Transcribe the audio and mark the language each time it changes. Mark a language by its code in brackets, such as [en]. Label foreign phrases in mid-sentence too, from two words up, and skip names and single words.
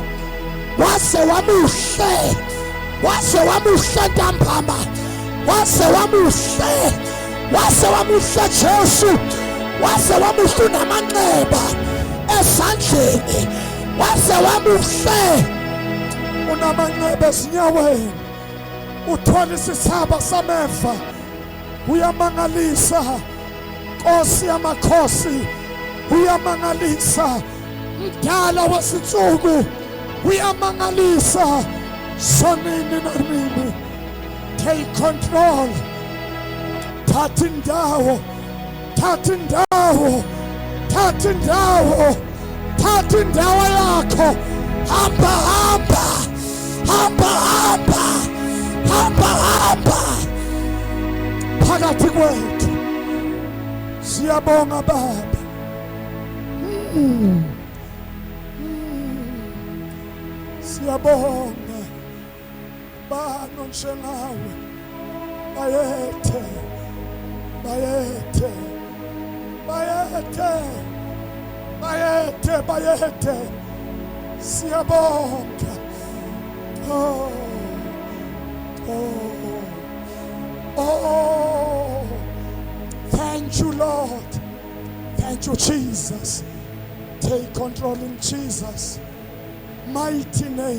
[zu] Wase wamuhle, wase wamuhle ntambama, wase wamuhle, wase wamuhle Jesu, waze wamuhluna amanxeba esandleni, waze wamuhle unamanxeba ezinyaweni, uthola isithaba sameva. Uyamangalisa Nkosi yamakhosi, uyamangalisa Mdala wezinsuku, uyamangalisa sonini nanini. [en] Take control, [zu] thatha indawo, thatha indawo, thatha indawo, thatha indawo yakho. Hamba hamba, hamba hamba, hamba hamba phakathi kwethu. Siyabonga Baba. Siyabonga bano njengawe. Bayethe, bayethe, bayethe, bayethe, bayethe. Siyabonga. Oh, oh, oh. [en] Thank you, Lord. Thank you, Jesus. Take control in Jesus' mighty name.